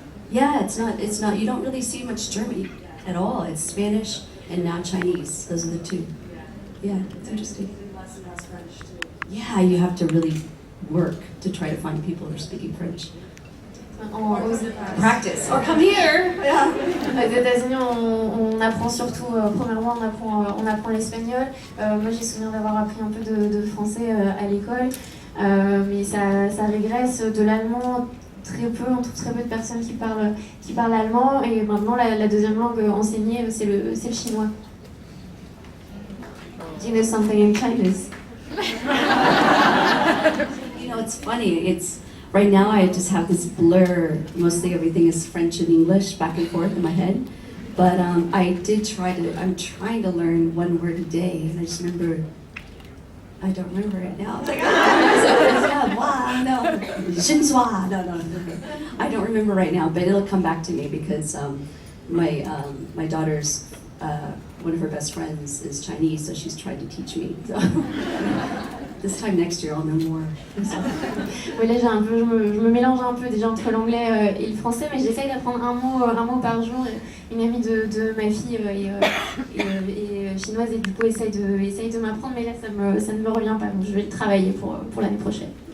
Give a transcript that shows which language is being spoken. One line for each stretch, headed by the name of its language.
English: Yeah, it's not, you don't really see much German at all. It's Spanish and now Chinese. Those are the two. Yeah, it's interesting. Less and less French too. Yeah, you have to really work to try to find people who are speaking French. Practice. Or come here. Yeah.
French: Aux États-Unis, on apprend surtout, premièrement, on apprend l'espagnol. Moi, j'ai souvenir d'avoir appris un peu de français à l'école, mais ça régresse de l'allemand. Très peu, on trouve très peu de personnes qui parlent allemand, et maintenant la deuxième langue enseignée, c'est le chinois.
English: Do you know something in Chinese? You know, it's funny. It's right now I just have this blur. Mostly everything is French and English back and forth in my head. But I'm trying to learn one word a day, and I just remember. I don't remember it now. It's like, no. I don't remember right now, but it'll come back to me because my daughter's one of her best friends is Chinese, so she's tried to teach me. So this time next year, I'll know more.
French: Oui, là, je me mélange un peu déjà entre l'anglais et le français, mais j'essaye d'apprendre un mot par jour. Une amie de ma fille est chinoise et du coup essaye de m'apprendre, mais là ça ne me revient pas, donc je vais le travailler pour l'année prochaine.